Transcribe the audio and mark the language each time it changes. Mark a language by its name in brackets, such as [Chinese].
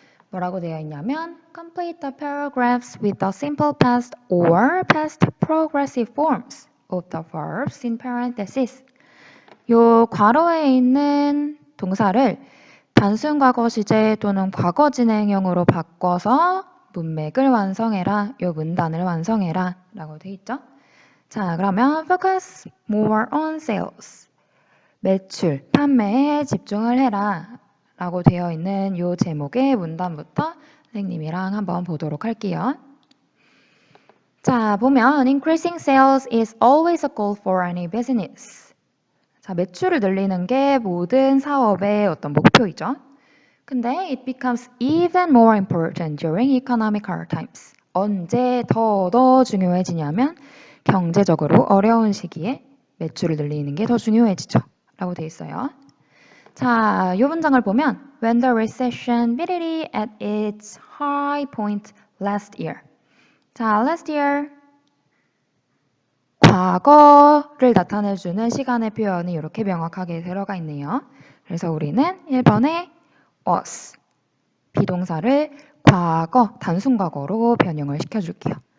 [Korean] 뭐라고 되어 있냐면 [English] Complete the paragraphs with the simple past or past progressive forms of the verbs in parentheses. [Korean] 요 괄호에 있는 동사를 단순 과거 시제 또는 과거 진행형으로 바꿔서 문맥을 완성해라, 요 문단을 완성해라 라고 돼 있죠. 자, 그러면 [English] focus more on sales. [Korean] 매출, 판매에 집중을 해라 라고 되어 있는 요 제목의 문단부터 선생님이랑 한번 보도록 할게요. 자, 보면 [English] increasing sales is always a goal for any business. [Korean] 자, 매출을 늘리는 게 모든 사업의 어떤 목표이죠. 근데 [English] it becomes even more important during economic hard times. [Korean] 언제 더 중요해지냐면 경제적으로 어려운 시기에 매출을 늘리는 게 더 중요해지죠. 라고 돼 있어요. 자, 이 문장을 보면 [English] When the recession 삐리리 at its high point last year. [Korean] 자, [English] last year [Korean] 과거를 나타내주는 시간의 표현이 이렇게 명확하게 들어가 있네요. 그래서 우리는 1번에 was, 비동사를 과거, 단순 과거로 변형을 시켜줄게요.